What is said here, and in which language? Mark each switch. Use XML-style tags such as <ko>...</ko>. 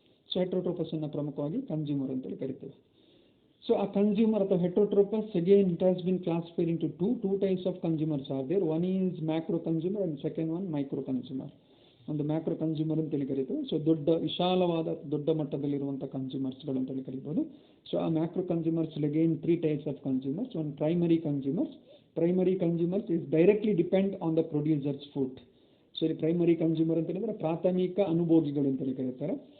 <kn>So ಹೆಟ್ರೋಟ್ರೋಪಸ್ ಅನ್ನು ಪ್ರಮುಖವಾಗಿ consumer ಅಂತೇಳಿ ಕರಿತೇವೆ. ಸೊ ಆ ಕನ್ಸ್ಯೂಮರ್ ಅಥವಾ ಹೆಟೋಟ್ರೋಪಸ್</kn> <en>Again it has been classified into two types of consumers are there. One is macro consumer and second one micro consumer.</en> <kn>ಒಂದು macro consumer ಅಂತೇಳಿ ಕರೀತೇವೆ. So ದೊಡ್ಡ ಮಟ್ಟದಲ್ಲಿರುವಂಥ ಕನ್ಸ್ಯೂಮರ್ಸ್ಗಳು ಅಂತೇಳಿ ಕರಿಬೋದು.</kn> <en>So ಆ macro consumers again 3 types of consumers. One primary consumers. Primary consumers is directly depend on the producer's food.</en> <kn>So ಇಲ್ಲಿ primary consumer ಅಂತ ಹೇಳಿದ್ರೆ ಪ್ರಾಥಮಿಕ ಅನುಭೋಗಿಗಳು ಅಂತೇಳಿ ಕರೀತಾರೆ.</kn>